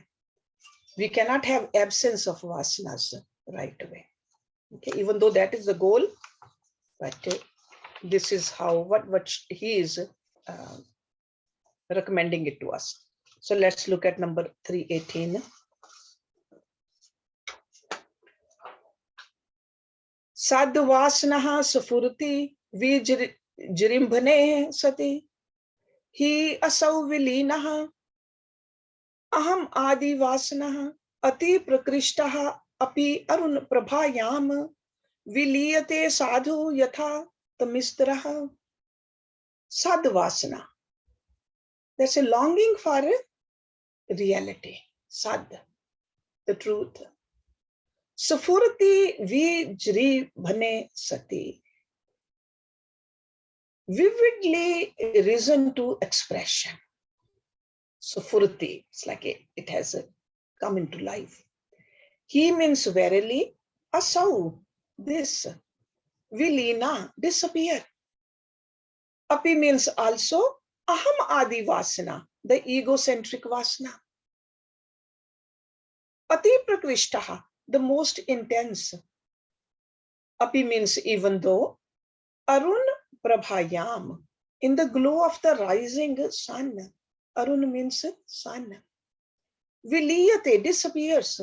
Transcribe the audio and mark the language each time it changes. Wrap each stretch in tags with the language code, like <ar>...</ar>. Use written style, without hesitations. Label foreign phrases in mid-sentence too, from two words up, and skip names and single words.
<en>We cannot have absence of vasanas right away. Okay, even though that is the goal, but this is how what he is recommending it to us. So let's look at number 318.</en> <sa>Sadvasanaha safurti vijrimbhane sati hi asau vilinaha aham adi vasanaha ati prakrishtaha api arun prabhayam viliyate sadhu yatha tamistraha. Sadvasana,</sa> <en>that's a longing for reality, sad, the truth.</en> <sa>Safurti vijrimbhane sati,</sa> <en>vividly risen to expression. Safurti, it's like it has come into life. He means verily, asau, this, vilina, disappear. Api means also,</en> <sa>aham adi vasana,</sa> <en>the egocentric vasana.</en> <sa>Ati prakrishtaha,</sa> <en>the most intense. Api means even though,</en> <sa>arun prabhayam,</sa> <en>in the glow of the rising sun. Arun means sun. Viliyate, disappears.</en>